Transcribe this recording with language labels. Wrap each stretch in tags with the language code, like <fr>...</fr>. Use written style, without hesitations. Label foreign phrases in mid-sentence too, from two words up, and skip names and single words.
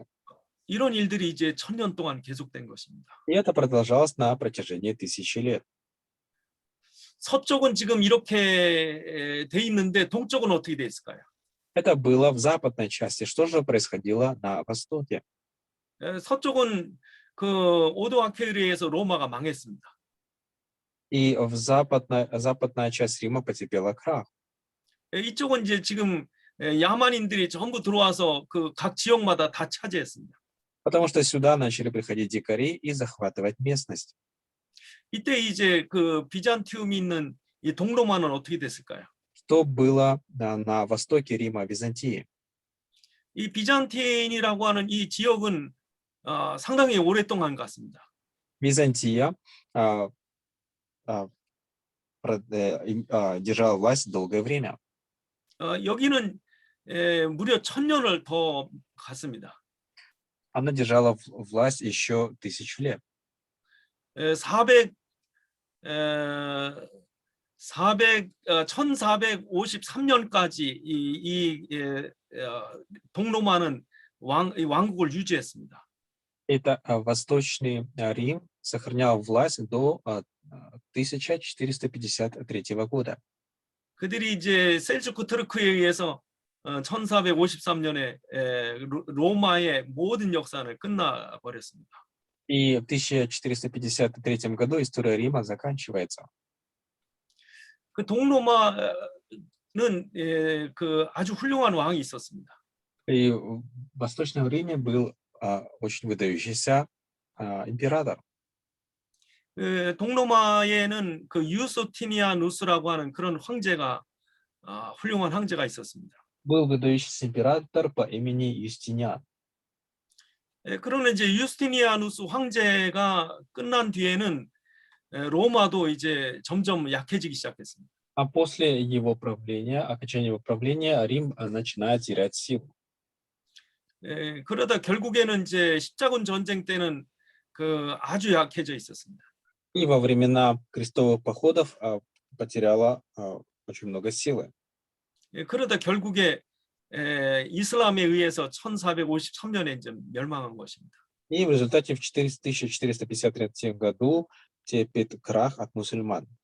<ko>이런 일들이 이제 1000년 동안 계속된 것입니다.</ko> <ru>И это продолжалось на протяжении тысячи лет.</ru> <ko>서쪽은 지금 이렇게 돼 있는데 동쪽은 어떻게 돼 있을까요?</ko> <ru>Это было в западной части. Что же происходило на востоке?</ru> <ko>서쪽은 그 오도아케이에 의해서 로마가 망했습니다.</ko> <ru>И западная часть Рима потерпела крах.</ru> <ko>이쪽은 이제 지금 야만인들이 전부 들어와서 그 각 지역마다 다 차지했습니다.</ko> <ru>Потому что сюда начали приходить дикари и захватывать местность.</ru> <ko>이때 이제 그 비잔티움이 있는 이 동로마는 어떻게 됐을까요?</ko> <ru>Что было на востоке Рима, Византии?</ru> <ko>이 비잔틴이라고 하는 이 지역은 상당히 오랫동안 갔습니다.</ko> <ru>Византия держала власть долгое время.</ru> <ko>여기는 무려 1000년을 더 갔습니다.</ko> <ru>Она держала власть еще 1000 лет.</ru> <ko>1453년까지 동로마는 왕국을 유지했습니다.</ko> <ru>Это Восточный Рим сохранял власть до 1453 года.</ru> <ko>그들이 이제 셀주크 트르크에 의해서 1453년에 로마의 모든 역사는 끝나 버렸습니다.</ko> <ru>И в 1453 году история Рима заканчивается.</ru> <ko>그 동로마는 그 아주 훌륭한 왕이 있었습니다.</ko> <ru>И в Восточном Риме был очень выдающийся император.</ru> <ko>그 동로마에는 그 유스티니아누스라고 하는 그런 황제가 훌륭한 황제가 있었습니다.</ko> <ru>Был выдающийся император по имени Юстиниан.</ru> <ko>그러나 이제 유스티니아누스 황제가 끝난 뒤에는 로마도 이제 점점 약해지기 시작했습니다.</ko> <ru>А после его правления, окончания его правления, Рим начинает терять силу.</ru> <ko>그러다 결국에는 이제 십자군 전쟁 때는 그 아주 약해져 있었습니다.</ko> <ru>И во времена крестовых походов потеряла очень много силы.</ru> <ko>그러다 결국에 이슬람에 의해서 1453년에 이제 멸망한 것입니다.</ko> <ru>И в результате в 1453 году терпит крах от мусульман.</ru>